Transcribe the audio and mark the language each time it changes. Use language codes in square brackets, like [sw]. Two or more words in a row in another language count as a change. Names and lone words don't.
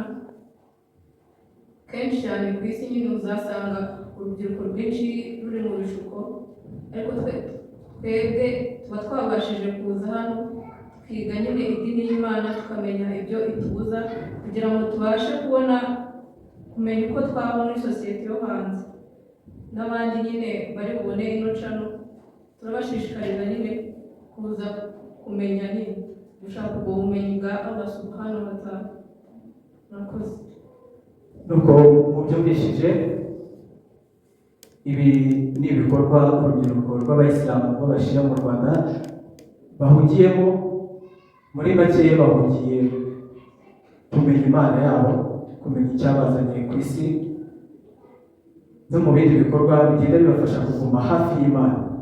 [rw] Kenshi cyane ku isi nyine uzasanga urubyiruko rwinshi ruri mu bishuko, ariko twebwe tuba twabashije kuza hano twiga nyine idini y'Imana, tukamenya ibyo itubuza, kugira ngo tubashe kumenya uko twaba muri sosiyete yo hanze. N'abandi nyine bari bubone ino cano, turabashishikariza nyine kuza kumenya nyine gushaka ubwo bumenyi bwa Allah [ar] subhanahu wa ta'ala. [rw] Murakoze. nuko mubyumvishije, ibi ni ibikorwa urubyiruko rw'abayisilamu b'abashia mu Rwanda bahugiyemo. Muri make bahugiye kumenya Imana yabo, kumenya icyabazanye ku isi, no mu bindi bikorwa bigenda bibafasha kuguma hafi y'Imana.